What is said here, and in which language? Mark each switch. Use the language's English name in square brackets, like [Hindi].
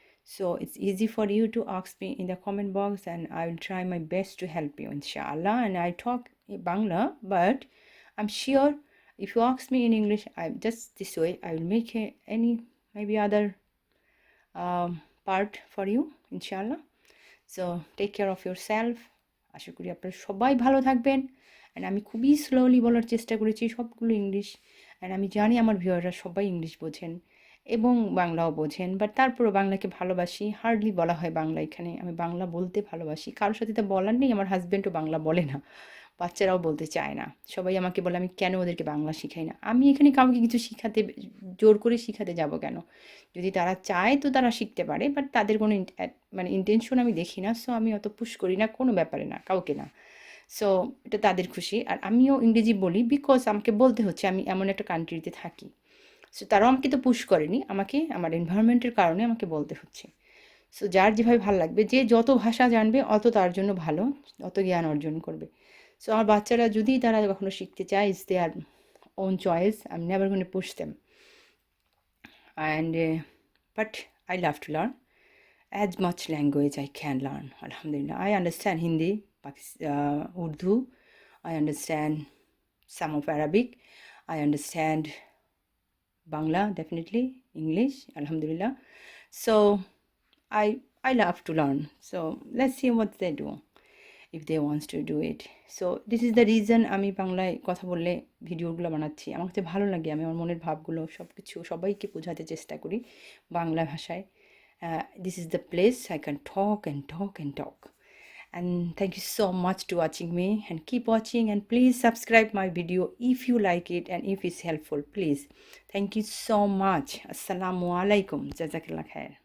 [English] So it's easy for you to ask me in the comment box, and I will try my best to help you, inshallah. And I talk Bangla, but I'm sure if you ask me in English, I just this way I will make any maybe other part for you, inshallah. So take care of yourself. [Bangla] আশা করি আপনারা সবাই ভালো থাকবেন। And আমি খুবই slowly বলার চেষ্টা করেছি, সবগুলো ইংলিশ। অ্যান্ড আমি জানি আমার ভিউয়াররা সবাই ইংলিশ বোঝেন এবং বাংলাও বোঝেন, বাট তারপরও বাংলাকে ভালোবাসি। হার্ডলি বলা হয় বাংলা এখানে, আমি বাংলা বলতে ভালোবাসি। কারোর সাথে তো বলার নেই, আমার হাজব্যান্ডও বাংলা বলে না, বাচ্চারাও বলতে চায় না। সবাই আমাকে বলে আমি কেন ওদেরকে বাংলা শিখাই না। আমি এখানে কাউকে কিছু শিখাতে, জোর করে শিখাতে যাব কেন? যদি তারা চায় তো তারা শিখতে পারে, বাট তাদের কোনো মানে ইন্টেনশন আমি দেখি না। সো আমি অত পুশ করি না কোনো ব্যাপারে, না কাউকে না। সো এটা তাদের খুশি। আর আমিও ইংরেজি বলি বিকজ আমাকে বলতে হচ্ছে, আমি এমন একটা কান্ট্রিতে থাকি। সো তারাও আমাকে তো পুশ করেনি, আমাকে আমার এনভায়রনমেন্টের কারণে আমাকে বলতে হচ্ছে। সো যার যেভাবে ভালো লাগবে, যে যত ভাষা জানবে অত তার জন্য ভালো, অত জ্ঞান অর্জন করবে। সো আমার বাচ্চারা যদি তারা কখনো শিখতে চায়, [English] It's their own choice, I am never gonna push them. And but I love to learn as much language I can learn. Alhamdulillah, I understand Hindi, Urdu, I understand some of Arabic, I understand Bangla, definitely English, Alhamdulillah. So I love to learn. So let's see what they do if they want to do it. So this is the reason [Bangla] আমি বাংলায় কথা বললে ভিডিওগুলো বানাচ্ছি। আমার কাছে ভালো লাগে, আমি আমার মনের ভাবগুলো সব কিছু সবাইকে বোঝাতে চেষ্টা করি বাংলা ভাষায়। [English] This is the place I can talk and talk and talk. And thank you so much to watching me, and keep watching, and please subscribe my video if you like it and if it's helpful, please. Thank you so much. Assalamu alaikum. Jazakallah khair.